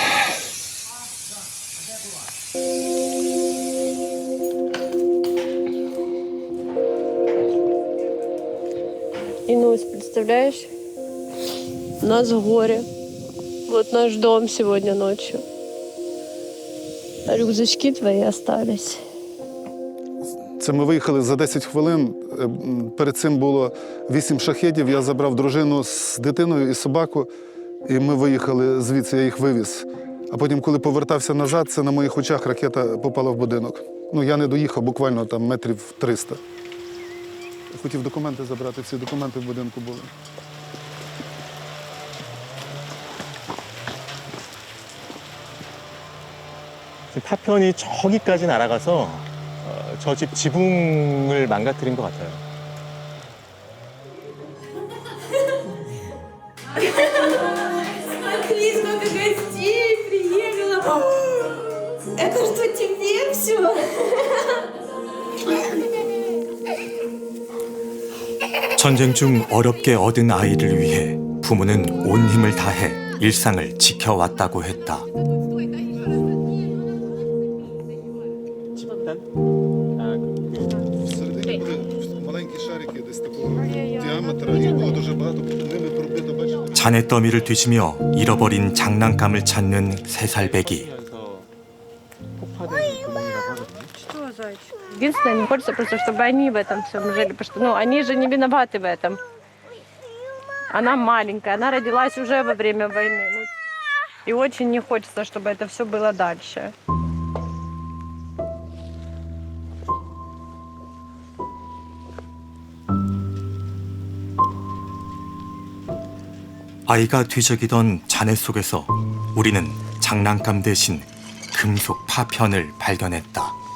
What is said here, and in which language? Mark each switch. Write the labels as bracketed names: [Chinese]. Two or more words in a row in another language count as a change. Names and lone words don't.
[Russian] Инусь, представляешь? У нас горе. Вот наш дом сегодня ночью. А рюкзачки твои остались. [Ukrainian] Це ми виїхали за 10 хвилин. Перед цим було 8 шахедів. Я забрав дружину з дитиною і собаку. І ми виїхали звідси, я їх вивіз. А потім, коли повертався назад, це на моїх очах ракета попала в будинок. Ну, я не доїхав, буквально там метрів 300. Хотів документи забрати, ці документи в будинку були. [Korean] 파편이 저기까지 날아가서 저 집 지붕을 망가뜨린 것 같아요. [Russian] Смотри, сколько гостей приехало. Это что, тебе все? [Korean] 전쟁 중 어렵게 얻은 아이를 위해 부모는 온 힘을 다해 일상을 지켜왔다고 했다. [Ukrainian] Маленькі шарики десь такого діаметра, їх було дуже багато, ними пробито, бачите? [Korean] 잔해더미를 뒤지며 잃어버린 장난감을 찾는 3살배기. [Russian] Что, зайчик? Единственное, мне хочется просто, чтобы они в этом всем жили, потому что, ну, они же не виноваты в этом. Она маленькая, она родилась уже во время войны. Ну, и очень не хочется, чтобы это все было дальше. [Korean] 아이가 뒤적이던 잔해 속에서 우리는 장난감 대신 금속 파편을 발견했다.